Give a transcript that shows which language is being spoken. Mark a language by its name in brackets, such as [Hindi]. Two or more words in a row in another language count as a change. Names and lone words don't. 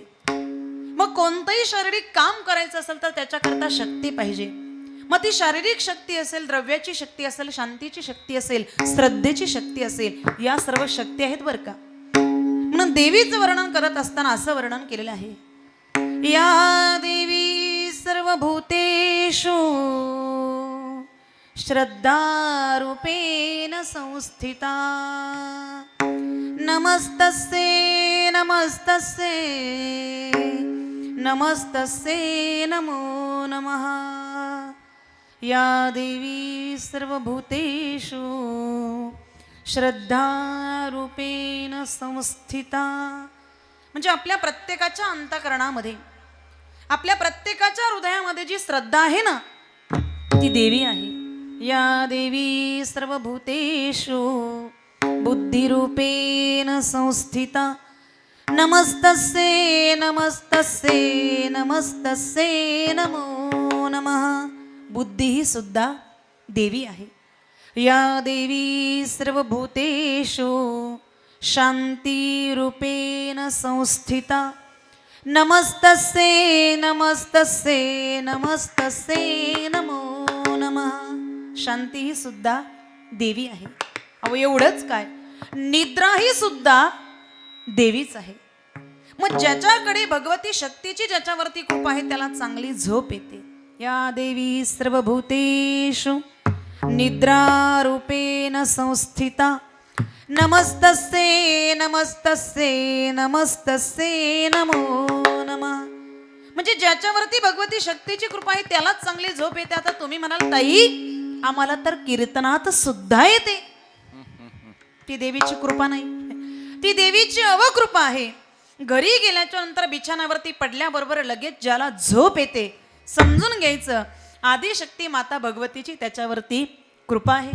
[Marathi] मग कोणतंही शारीरिक काम करायचं असेल तर त्याच्याकरता शक्ती पाहिजे. मग ती शारीरिक शक्ती असेल, द्रव्याची शक्ती असेल, शांतीची शक्ती असेल, श्रद्धेची शक्ती असेल, या सर्व शक्ती आहेत बरं का. म्हणून देवीचं वर्णन करत असताना असं वर्णन केलेलं आहे, [Sanskrit] या देवी सर्वभूतेषु श्रद्धारूपेण संस्थिता. नमस्तस्ये नमस्तस्ये नमस्तस्ये नमो नमः. या देवी सर्वभूतेषु श्रद्धारूपेण संस्थिता. [Marathi] म्हणजे आपल्या प्रत्येकाच्या अंतःकरणामध्ये, आपल्या प्रत्येकाच्या हृदयामध्ये जी श्रद्धा आहे ना ती देवी आहे. [Sanskrit] या देवी सर्वभूतेषु बुद्धिरूपेण संस्थिता. नमस्तस्ये नमस्तस्ये नमस्तस्ये नमो नमः. [Marathi] बुद्धी ही सुद्धा देवी आहे. [Sanskrit] या देवी सर्वभूतेषु शांतिरूपेण संस्थिता. नमस्तस्ये नमस्तस्ये नमस्तस्ये नमो नमः. [Marathi] शांती ही सुद्धा देवी आहे. अहो एवढंच काय, निद्रा ही सुद्धा देवीच आहे. मग ज्याच्याकडे भगवती शक्तीची ज्याच्यावरती कृपा आहे त्याला चांगली झोप येते. [Sanskrit] या देवी सर्वभूतेषु निद्रारूपेण संस्थिता. नमस्तस्ये नमस्तस्ये नमस्तस्ये नमो नमः. [Marathi] म्हणजे ज्याच्यावरती भगवती शक्तीची कृपा आहे त्यालाच चांगली झोप येते. आता तुम्ही म्हणाल ताई आम्हाला तर कीर्तनात सुद्धा येते. ती देवीची कृपा नाही, ती देवीची अवकृपा आहे. घरी गेल्याच्या नंतर बिछाण्यावरती पडल्याबरोबर लगेच ज्याला झोप येते समजून घ्यायचं आदिशक्ती माता भगवतीची त्याच्यावरती कृपा आहे.